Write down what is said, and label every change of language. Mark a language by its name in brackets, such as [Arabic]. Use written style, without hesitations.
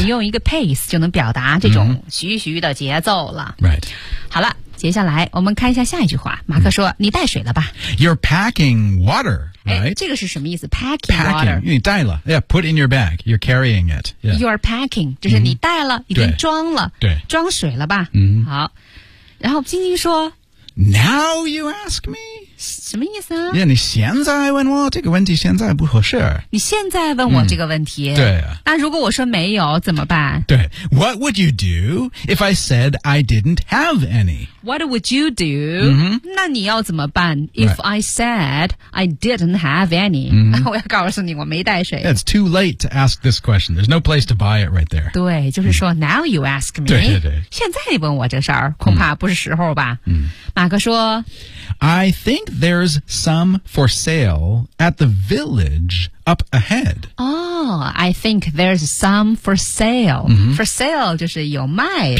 [Chinese] 你用一个 pace 就能表达这种徐徐的节奏了。 [English] Right. [Chinese] 好了。接下来我们看一下下一句话马克说你带水了吧 [English] You're packing water、 [Chinese] 这个是什么意思 packing water [English] 你带了 yeah, put in your bag you're carrying it、 [Chinese] You're packing 就是你带了、已经装了对装水了吧、好然后晶晶说 [English] Now you ask me [Chinese] 什么意思啊 yeah, 你现在问我这个问题现在不合适你现在问我这个问题、对、那如果我说没有怎么办 [English] 对 What would you do if I said I didn't have any What would you do?、那你要怎么办 ?If、I said I didn't have any,、我要告诉你我没带水。 Yeah, it's too late to ask this question. There's no place to buy it right there. [Chinese] 对就是说、 now you ask me. 对。现在你问我这事儿恐怕不是时候吧。马克说 [English] I think there's some for sale at the village up ahead. Oh, I think there's some for sale.、For sale 就是有卖的。